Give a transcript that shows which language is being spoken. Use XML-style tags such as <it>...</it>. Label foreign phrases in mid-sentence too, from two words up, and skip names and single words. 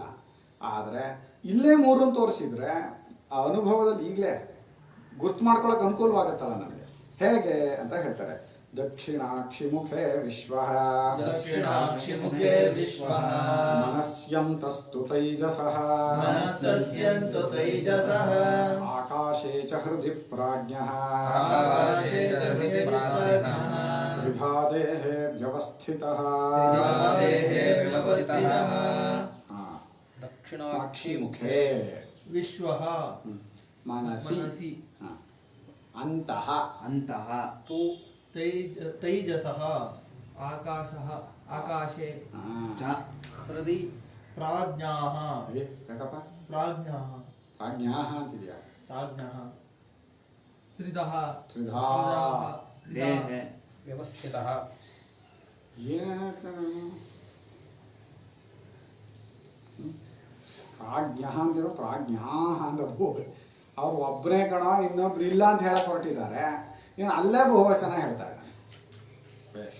<kn>ಆದರೆ ಇಲ್ಲೇ 3 ತೋರಿಸಿದ್ರೆ ಆ ಅನುಭವದಲ್ಲಿ ಈಗಲೇ ಗುರ್ತು ಮಾಡ್ಕೊಳ್ಳೋಕೆ ಅನುಕೂಲವಾಗುತ್ತಲ್ಲ ನನಗೆ. ಹೇಗೆ ಅಂತ ಹೇಳ್ತಾರೆ.</kn> <sa>ದಕ್ಷಿಣಾಕ್ಷಿಮುಖೇ ವಿಶ್ವಃ ದಕ್ಷಿಣಾಕ್ಷಿಮುಖೇ ವಿಶ್ವಃ ಮನಸ್ಯಂತಸ್ತು ತೈಜಸಃ ಮನಸ್ಸಸ್ಯಂತು ತೈಜಸಃ ಆಕಾಶೇ ಚ ಹೃದಿ ಪ್ರಾಜ್ಞಃ ಆಕಾಶೇ ಚ ಹೃದಿ ಪ್ರಾಜ್ಞಃ ತ್ರಿಧಾ ದೇಹೇ ವ್ಯವಸ್ಥಿತಃ ತ್ರಿಧಾ ದೇಹೇ ವ್ಯವಸ್ಥಿತಃ ದಕ್ಷಿಣಾಕ್ಷಿಮುಖೇ ವಿಶ್ವಃ ಮನಸಿ ಅಂತಃ तू ತೈಜಸಃ ಆಕಾಶಃ ಆಕಾಶೆ च हृदि ಪ್ರಾಜ್ಞಾಃ</sa> <kn>ಯಾಕಪ್ಪ</kn> <sa>ಪ್ರಾಜ್ಞಾಃ</sa> <kn>ಪ್ರಾಜ್ಞಾಃ ಅಂತಿದೆಯಾ?</kn> <sa>ಪ್ರಾಜ್ಞಾಃ ತ್ರಿಧಃ ತ್ರಿಧಾ देहे व्यवस्थितः</sa> <kn>ಏನೇನು ಹೇಳ್ತಾನೆ ಪ್ರಾಜ್ಞಾ ಅಂತಿರೋ ಪ್ರಾಜ್ಞಾ ಅಂತ ಅವ್ರು ಒಬ್ಬರೇ ಕಣ, ಇನ್ನೊಬ್ರು ಇಲ್ಲ ಅಂತ ಹೇಳಕ್ಕೆ ಹೊರಟಿದ್ದಾರೆ. ಇನ್ನು ಅಲ್ಲೇ ಬಹುವಚನ ಹೇಳ್ತಾ ಇದ್ದಾನೆ. ಬೇಷ್.</kn>